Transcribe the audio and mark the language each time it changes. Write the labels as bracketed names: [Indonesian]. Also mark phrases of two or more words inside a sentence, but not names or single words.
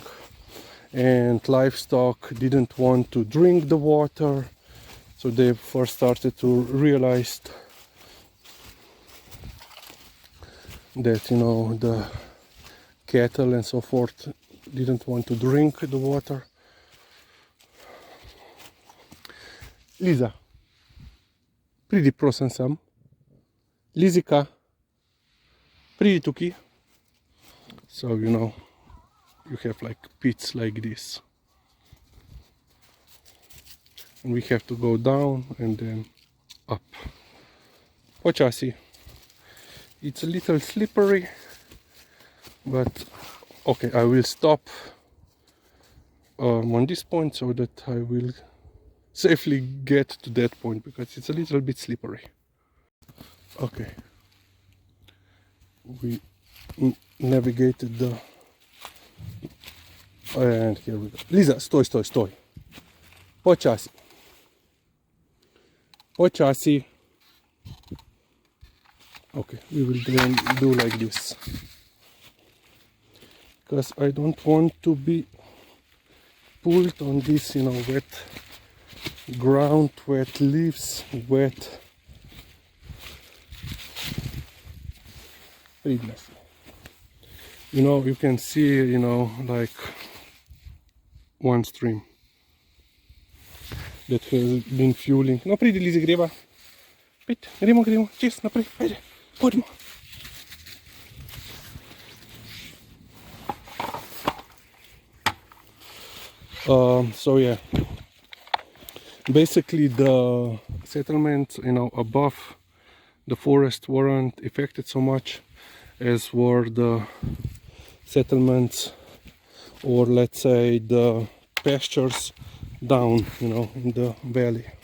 [English] And livestock didn't want to drink the water, so they first started to realize that, you know, the cattle and so forth didn't want to drink the water. [Slovenian] Liza, pridi prosim sem. Lizika, pridi tukaj. [English] So, you know, you have like pits like this. And we have to go down and then up. [Slovenian] Počasi. [English] It's a little slippery, but okay, I will stop on this point so that I will safely get to that point, because it's a little bit slippery. Okay, we navigated the, and here we go. [Slovenian] Liza, stoj. Počasi. Počasi. [English] Okay, we will then do like this, because I don't want to be pulled on this, you know, wet ground, wet leaves, wet. You know, you can see, you know, like one stream that has been fueling. [Slovenian] No, pridi, Lizi, greva. Gremo, čist naprej, ajde, pojdimo. [English] So yeah, basically the settlements, you know, above the forest weren't affected so much as were the settlements, or let's say the pastures down, you know, in the valley.